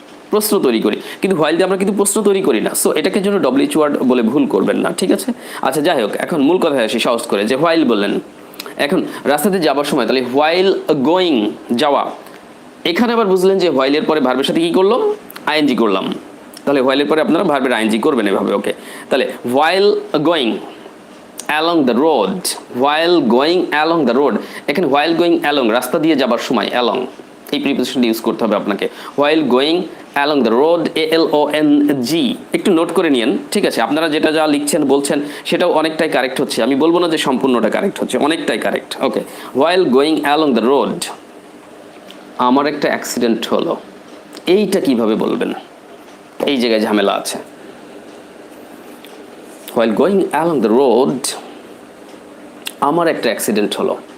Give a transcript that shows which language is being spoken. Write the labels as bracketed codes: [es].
[bn] প্রশ্ন তৈরি করি, কিন্তু হোয়াইল দিয়ে আমরা কিন্তু প্রশ্ন তৈরি করি না। সো এটাকে জন্য WH ওয়ার্ড বলে ভুল করবেন না, ঠিক আছে? আচ্ছা, যাই হোক, এখন মূল কথায় আসি সহজ করে, যে হোয়াইল বললেন। এখন রাস্তাতে যাবার সময়, তাহলে হোয়াইল গোয়িং, যাওয়া। এখানে আবার বুঝলেন যে হোয়াইলের পরে ভার্বের সাথে কি করলাম? আইএনজি করলাম। তাহলে হোয়াইলের পরে আপনারা ভার্বের আইএনজি করবেন এভাবে, ওকে? তাহলে [en] While going along the road, while going along the road। [bn] এখানে [en] while going along, [bn] রাস্তা দিয়ে যাবার সময়, along এই প্রিপোজিশনটা ইউজ করতে হবে আপনাকে। [en] while going along the road, ALONG। [bn] একটু নোট করে নিন, ঠিক আছে? আপনারা যেটা যা লিখছেন বলছেন সেটাও অনেকটাই কারেক্ট হচ্ছে, আমি বলবো না যে সম্পূর্ণটা কারেক্ট হচ্ছে, অনেকটাই correct, okay? [en] while going along the road [bn] আমার একটা অ্যাক্সিডেন্ট হলো। এইটা কিভাবে বলবেন? এই জায়গায় ঝামেলা আছে। [en] while going along the road [bn] আমার একটা অ্যাক্সিডেন্ট হলো।